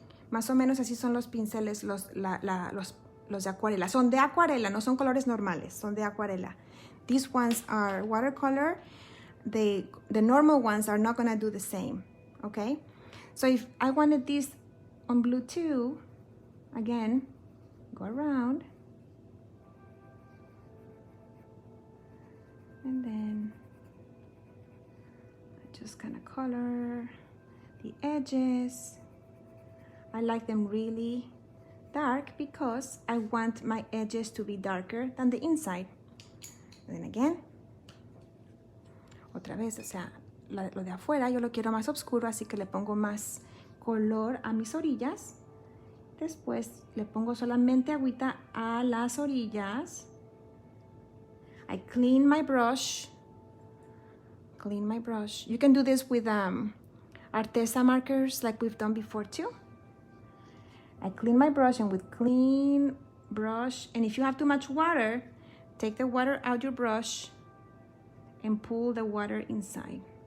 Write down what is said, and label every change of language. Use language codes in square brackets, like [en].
[es] Más o menos así son los pinceles, los de acuarela. Son de acuarela, no son colores normales, son de acuarela. [en] These ones are watercolor. The normal ones are not gonna do the same, okay? So if I wanted this on blue too, again, go around, and then I just kind of color the edges. I like them really dark because I want my edges to be darker than the inside. And then again, [es] otra vez, o sea, lo de afuera yo lo quiero más oscuro, así que le pongo más color a mis orillas. Después le pongo solamente agüita a las orillas. [en] I clean my brush. You can do this with Arteza markers like we've done before too. I clean my brush, and with clean brush, and if you have too much water, take the water out your brush and pull the water inside.